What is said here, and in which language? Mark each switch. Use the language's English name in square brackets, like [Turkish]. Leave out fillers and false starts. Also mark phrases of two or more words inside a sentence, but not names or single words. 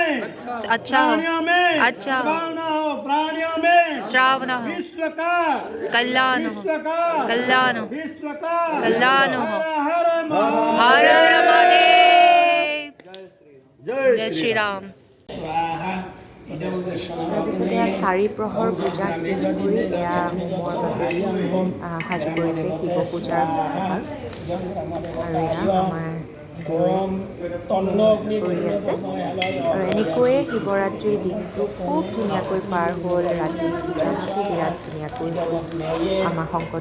[Hindi] अच्छा प्राणियों में अच्छा श्रावण हो प्राणियों में श्रावण हो विश्व का कल्याण हो विश्व का कल्याण हो विश्व का कल्याण हो हर हर महादेव हर हर महादेव जय श्री राम [Assamese] তাৰপিছতে এয়া 4 প্ৰহৰ পূজা শেষ কৰি এয়া হোমৰ বাবে সাজ কৰিছে শিৱ পূজাৰ ভাগ আৰু এয়া আমাৰ দেৱে কৰি আছে আৰু এনেকৈয়ে শিৱৰাত্ৰিৰ দিনটো খুব ধুনীয়াকৈ পাৰ হ'ল ৰাতি পূজাটো বিৰাট ধুনীয়াকৈ হ'ল আমাৰ সংকট